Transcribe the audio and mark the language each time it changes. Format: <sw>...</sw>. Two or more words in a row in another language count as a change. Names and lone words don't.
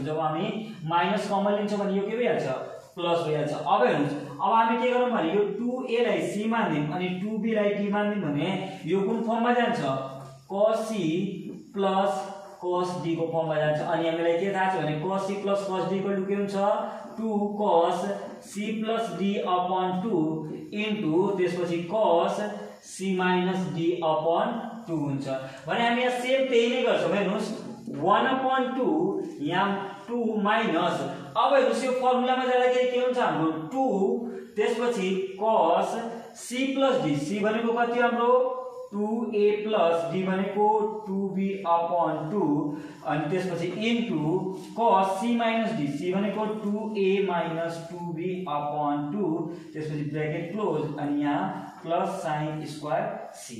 <ne>जब हामी माइनस कमन लिन्छौं भने यो के भइहाल्छ प्लस भइहाल्छ। अब हेर्नुस् अब हामी के गरौँ भने यो 2a लाई c मान्दियौ अनि 2b लाई d मान्दियौ भने यो कुन फर्ममा जान्छ cos c प्लस cos d को फर्ममा जान्छ। अनि हामीलाई के थाहा छ भने cos c प्लस cos d</ne> <en>equal to</en> <ne>के हुन्छ 2 cos c प्लस d अपॉन 2 इन्टु त्यसपछि cos c माइनस d अपॉन 2 हुन्छ। भने हामी यहाँ सेम त्यही नै गर्छौं। हेर्नुस् 1/2 यहाँ 2 माइनस अब हेर्नुस् यो फर्मुलामा जाँदाखेरि के हुन्छ हाम्रो 2 त्यसपछि cos c प्लस d c भनेको कति हाम्रो 2a प्लस d भनेको 2b अपॉन 2 अनि त्यसपछि इन्टु cos c माइनस d c भनेको 2a माइनस 2b अपॉन 2 त्यसपछि</ne> <en>bracket close</en> <ne>अनि यहाँ प्लस sin स्क्वायर c।</ne>